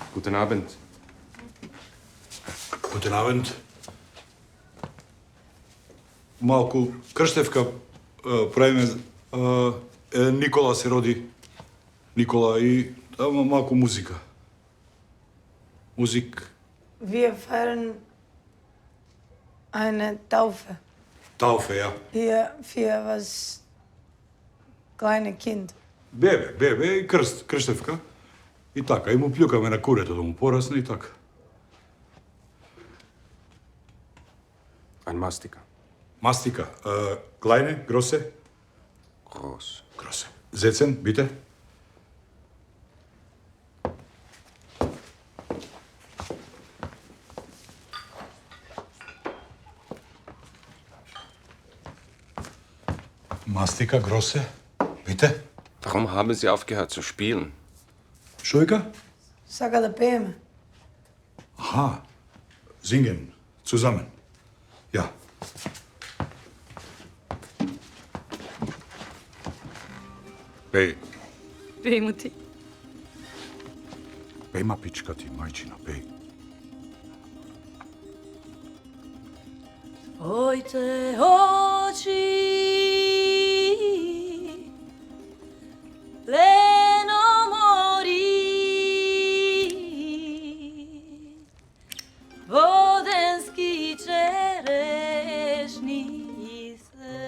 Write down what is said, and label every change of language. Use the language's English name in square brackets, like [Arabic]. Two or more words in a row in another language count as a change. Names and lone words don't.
[German] Guten Abend. Guten Abend. [Macedonian] Малку крштевка правиме. Никола се роди. Никола и малку музика. [German] Musik. Wir feiern eine Taufe. Taufe, ja. Hier für das kleine Kind. [Macedonian] Бебе и крштевка. И така, и му плюкаме на курето да му порасне и така. [German] Ein Mastiker. Mastika. Kleine, große? Groß. Große. Setzen, bitte. Mastika, große. Bitte. Warum haben Sie aufgehört zu spielen? Entschuldigung? [Macedonian] Сака да пееме. [German] Aha. Singen. Zusammen. Ja. [Macedonian] Пей. Пей му ти. Пей, ма пичка ти, мајчина, пей. Твоите очи лено мори, воденски черешни се.